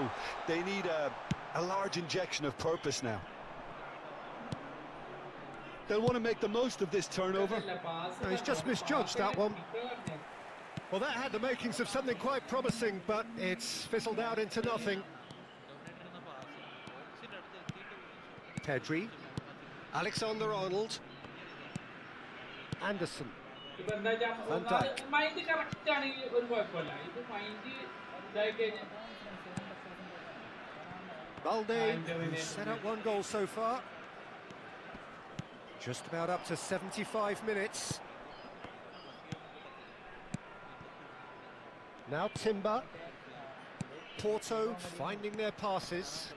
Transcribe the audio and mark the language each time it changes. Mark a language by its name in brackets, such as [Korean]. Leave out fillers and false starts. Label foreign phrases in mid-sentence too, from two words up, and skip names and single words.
[English] They need a large injection of purpose now. They'll want to make the most of this turnover. No, he's just misjudged that one. Well, that had the makings of something quite promising, but it's fizzled out into nothing. Pedri. Alexander-Arnold. Anderson. Van Dijk. mind correct [Malayalam] ആണെങ്കിൽ ഒരു കുഴപ്പമില്ല. ഇത് മൈൻഡ് ഇതായി കഴിഞ്ഞാൽ [English] Balde, who's set up one goal so far. Just about up to 75 minutes. Now Timber. Porto finding their passes.